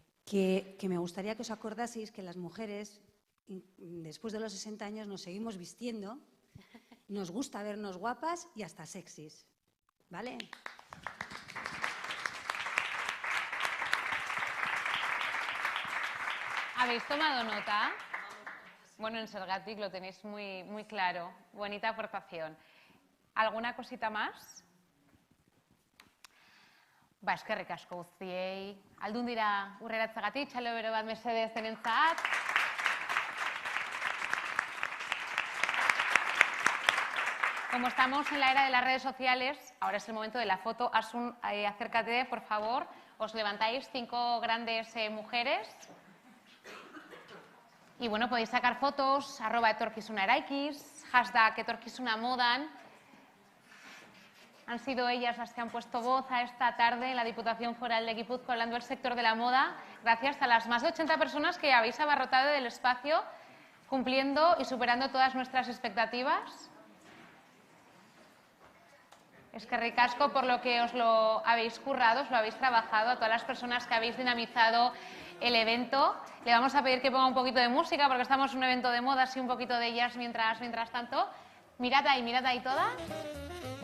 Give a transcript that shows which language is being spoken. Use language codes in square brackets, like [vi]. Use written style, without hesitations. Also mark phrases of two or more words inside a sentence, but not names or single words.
[es] Que me gustaría que os acordaseis que las mujeres, después de los 60 años, nos seguimos vistiendo, nos gusta vernos guapas y hasta sexys, ¿vale? ¿Habéis tomado nota? Bueno, en Sergatic lo tenéis muy, muy claro. Bonita aportación. ¿Alguna cosita más? [eu] Ba, eskerrik asko guztiei. Aldun dira urreratzeagatik, txalo bero bat mesedez denentzat. [es] Como estamos en la era de las redes sociales, ahora es el momento de la foto. Asun, acércate, por favor. Os levantáis 5 grandes mujeres. Y bueno, podéis sacar fotos, @etorkizunaraikiz, #etorkizunamodan. Han sido ellas las que han puesto voz a esta tarde en la Diputación Foral de Guipúzcoa hablando del sector de la moda, gracias a las más de 80 personas que habéis abarrotado el espacio, cumpliendo y superando todas nuestras expectativas. [eu] Eskerrik asko [es] por lo que os lo habéis currado, os lo habéis trabajado, a todas las personas que habéis dinamizado el evento. Le vamos a pedir que ponga un poquito de música porque estamos en un evento de moda, así un poquito de jazz mientras tanto. Mirad ahí todas.